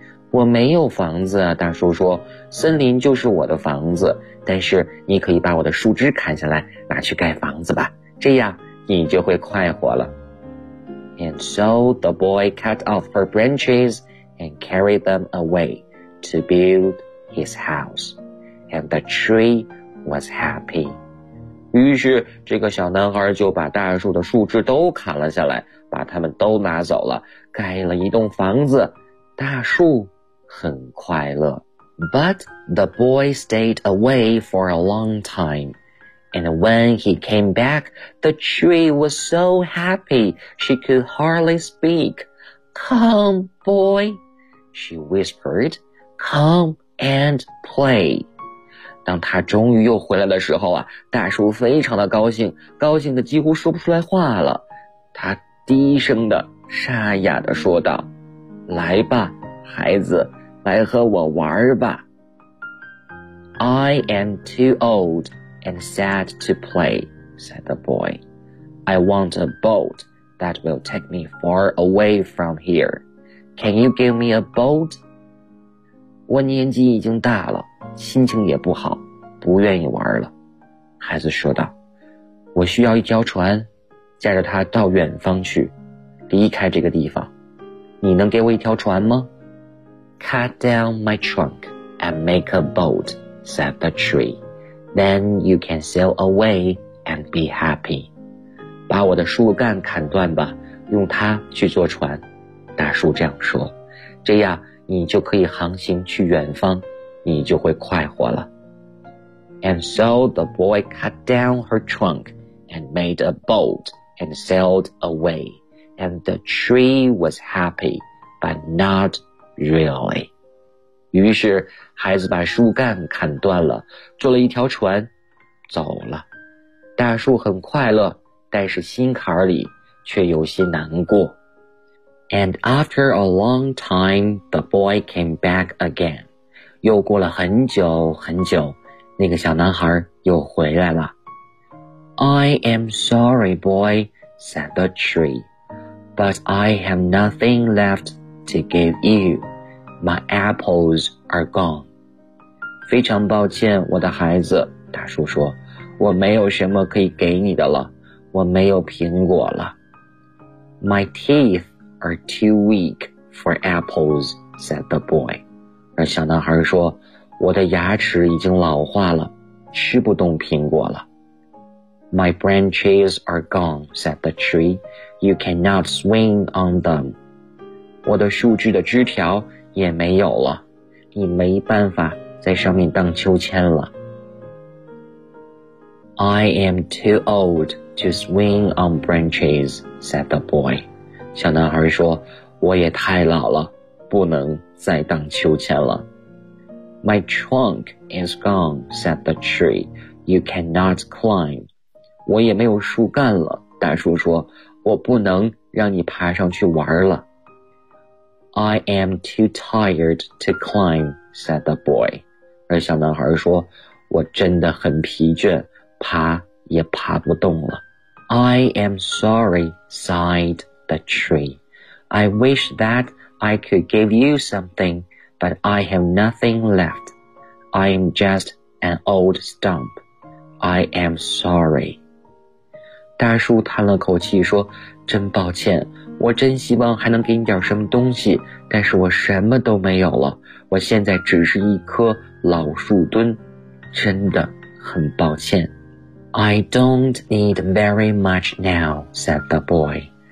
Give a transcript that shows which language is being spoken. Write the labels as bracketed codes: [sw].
[zh] 我没有房子啊，大叔说，森林就是我的房子，但是你可以把我的树枝砍下来，拿去盖房子吧，这样你就会快活了。 [en] And so the boy cut off her branches and carried them away to build his house. And the tree was happy. [zh] 于是这个小男孩就把大树的树枝都砍了下来，把它们都拿走了，盖了一栋房子，大树很快乐。 [en] But the boy stayed away for a long time, and when he came back, the tree was so happy she could hardly speak. Come, boy, she whispered, come and play. [zh] 当他终于又回来的时候啊，大叔非常的高兴，高兴的几乎说不出来话了。他低声的、沙哑的说道：“来吧，孩子，来和我玩吧。” [en] I am too old and sad to play, said the boy. I want a boat that will take me far away from here. Can you give me a boat? [zh] 我年纪已经大了。心情也不好，不愿意玩了。孩子说道，我需要一条船，驾着它到远方去，离开这个地方。你能给我一条船吗？ [en] Cut down my trunk and make a boat, said the tree. Then you can sail away and be happy. [zh] 把我的树干砍断吧，用它去做船。大树这样说，这样你就可以航行去远方。你就会快活了。 [en] And so the boy cut down her trunk and made a boat and sailed away. And the tree was happy, but not really. [zh] 于是孩子把树干砍断了，做了一条船，走了。大树很快乐，但是心坎里却有些难过。 [en] And after a long time, the boy came back again. [zh] 又过了很久很久，那个小男孩又回来了。 [en] I am sorry, boy, said the tree, but I have nothing left to give you. My apples are gone. [zh] 非常抱歉，我的孩子，大叔说，我没有什么可以给你的了，我没有苹果了。 [en] My teeth are too weak for apples, said the boy. [zh] 而小男孩说，我的牙齿已经老化了，吃不动苹果了。 [en] My branches are gone, said the tree. You cannot swing on them. [zh] 我的树枝的枝条也没有了，你没办法在上面荡秋千了。 [en] I am too old to swing on branches, said the boy. [zh] 小男孩说，我也太老了。不能再荡秋千了。 [en] My trunk is gone, said the tree. You cannot climb. [zh] 我也没有树干了，大树说，我不能让你爬上去玩了。 [en] I am too tired to climb, said the boy. [zh] 而小男孩说，我真的很疲倦，爬也爬不动了。 [en] I am sorry, sighed the tree. I wish thatI could give you something, but I have nothing left. I am just an old stump. I am sorry. [zh] 大叔叹了口气说，真抱歉，我真希望还能给你点什么东西，但是我什么都没有了，我现在只是一棵老树墩，真的很抱歉。 [en] I don't need very much now, said the boy.